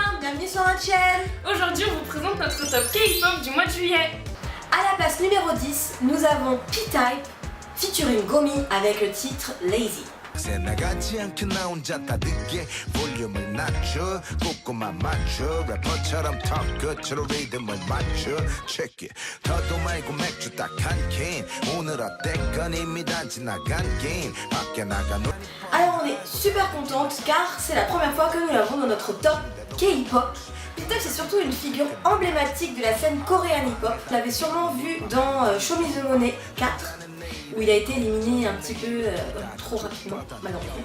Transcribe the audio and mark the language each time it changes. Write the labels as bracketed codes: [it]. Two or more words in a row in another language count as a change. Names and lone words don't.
[fr] bienvenue sur notre chaîne. Aujourd'hui on vous présente notre top K-pop du mois de juillet. À la place numéro 10, nous avons P-Type featuring Gomi avec le titre Lazy. [ko] 나가지 않게 나 혼자 다듣게 볼륨을 낮춰 ቁቁ만 맞춰 래퍼처럼 턱 끝으로 리듬을 맞춰 [en] Check it [ko] 더도 말고 맥주 딱 한 캔 오늘 어땠건 이미 다 지나간 게임 밖에 나가 [fr] Alors on est super contente car c'est la première fois que nous l'avons dans notre top K-pop. P-Type c'est surtout une figure emblématique de la scène coréenne hip-hop. Vous l'avez sûrement vu dans Show Me the Money 4 où il a été éliminé un petit peu trop rapidement, malheureusement.